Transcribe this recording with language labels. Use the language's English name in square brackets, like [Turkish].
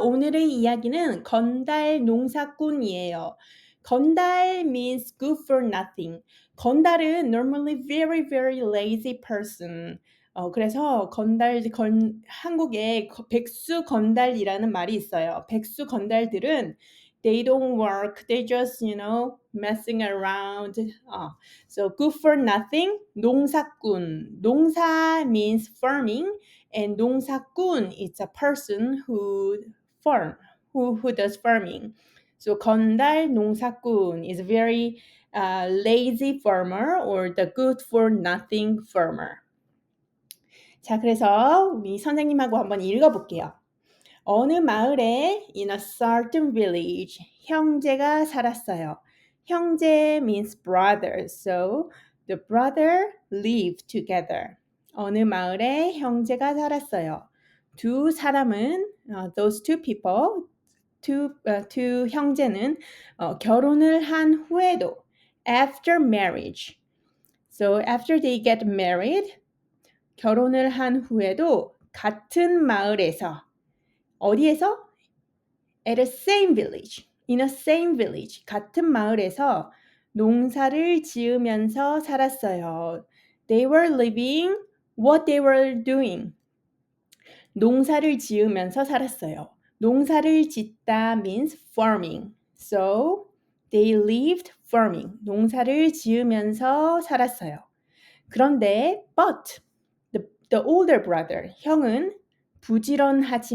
[Korean] 오늘의 이야기는 건달 농사꾼이에요. [English] 건달 means good for nothing. 건달은 normally very very lazy person. [Korean] 그래서 한국에 백수 건달이라는 말이 있어요. 백수 건달들은 [English] they don't work, they just messing around. So good for nothing. 농사꾼. 농사 means farming. And 농사꾼 is a person who farm, who does farming. So 건달 농사꾼 is very lazy farmer or the good for nothing farmer. [Korean] 자, 그래서 우리 선생님하고 한번 읽어볼게요. 어느 마을에 [English] in a certain village [Korean] 형제가 살았어요. [English] 형제 means brother. So the brother lived together. [Korean] 어느 마을에 형제가 살았어요. 두 사람은 [English] those two people, [Korean] 두 형제는 결혼을 한 후에도 [English] after marriage. So after they get married, [Korean] 결혼을 한 후에도 같은 마을에서 어디에서? [English] At the same village. In a same village. [Korean] 같은 마을에서 농사를 지으면서 살았어요. [English] They were living what they were doing. [Korean] 농사를 지으면서 살았어요. 농사를 짓다 means farming. [English] So they lived farming. [Korean] 농사를 지으면서 살았어요. 그런데 [English] but the older brother, [Korean] 형은 부지런해요.